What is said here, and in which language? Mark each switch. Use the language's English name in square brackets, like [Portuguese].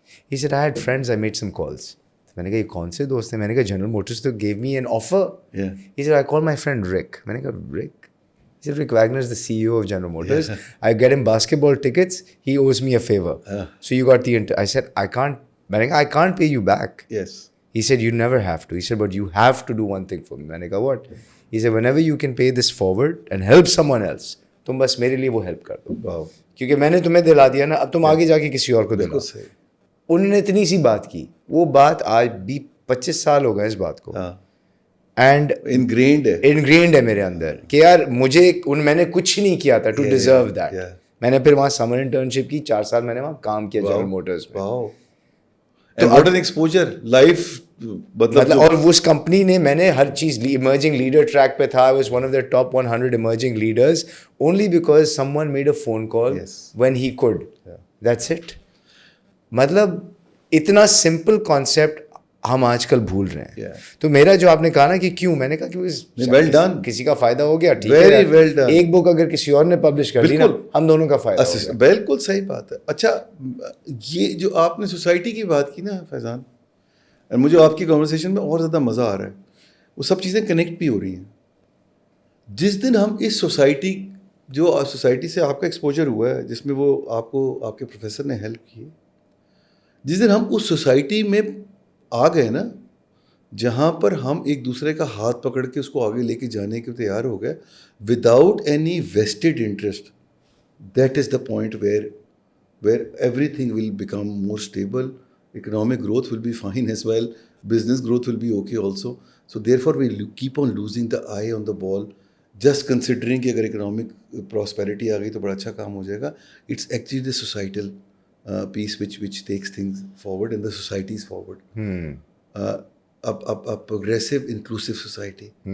[English] He said, I had friends, I made some calls. [Urdu] میں نے کہا یہ کون سے دوست ہیں. میں نے کہا جنرل موٹرز تو [English] gave me an offer. He said, I called my friend Rick. [Urdu] میں نے کہا Rick? [English] He said, Rick Wagner is the CEO of General Motors. I get him basketball tickets. He owes me a favor. So you got the I said, I can't. [Urdu] میں نے کہا [English] I can't pay you back. Yes. He said, you never have to. He said, but you have to do one thing for me. [Urdu] میں نے کہا [English] what? He said, whenever you can pay this forward and help someone else, [Urdu] تم بس میرے لیے وہ help کر دو. کیونکہ میں نے تمہیں دلا دیا نا, اب تم آگے جا کے کسی اور کو دلاؤ. انہوں نے اتنی سی بات کی, وہ بات آج بھی 25 سال ہو گئے اس بات کو, اینڈ انگرینڈ ہے میرے اندر کہ یار مجھے میں نے کچھ نہیں کیا تھا [English] To deserve that. [Urdu] میں نے پھر وہاں سمر انٹرنشپ کی, 4 سال میں نے وہاں کام کیا جنرل موٹرز میں. [English] تو what an exposure life, [Urdu] مطلب اور اس کمپنی نے, میں نے ہر چیز, ایمرجنگ لیڈر ٹریک پہ تھا. [English] I was one of their top 100 emerging leaders only because someone made a phone call when he could. That's it. [Urdu] مطلب اتنا سمپل کانسیپٹ ہم آج کل بھول رہے ہیں. تو میرا جو آپ نے کہا نا کہ کیوں, میں نے کہا کہ ویل ڈن, کسی کا فائدہ ہو گیا, ٹھیک ہے. ایک بک اگر کسی اور نے پبلش کر لی نا, ہم دونوں کا فائدہ ہو گیا. بالکل صحیح بات ہے. اچھا یہ جو آپ نے سوسائٹی کی بات کی نا فیضان, مجھے آپ کی کنورسیشن میں اور زیادہ مزہ آ رہا ہے. وہ سب چیزیں کنیکٹ بھی ہو رہی ہیں. جس دن ہم اس سوسائٹی, جو سوسائٹی سے آپ کا ایکسپوجر ہوا ہے, جس میں وہ آپ کو آپ کے پروفیسر نے ہیلپ کی, جس دن ہم اس سوسائٹی میں آ گئے نا جہاں پر ہم ایک دوسرے کا ہاتھ پکڑ کے اس کو آگے لے کے جانے کے تیار ہو گئے [English] Without any vested interest, that is the point where everything will become more stable, economic growth will be fine as well, business growth will be okay also. So therefore we keep on losing the eye on the ball just considering [Urdu] کہ اگر economic prosperity آ گئی تو بڑا اچھا کام ہو جائے گا. [English] It's actually the societal piece which takes things forward and the society is forward. A progressive inclusive society.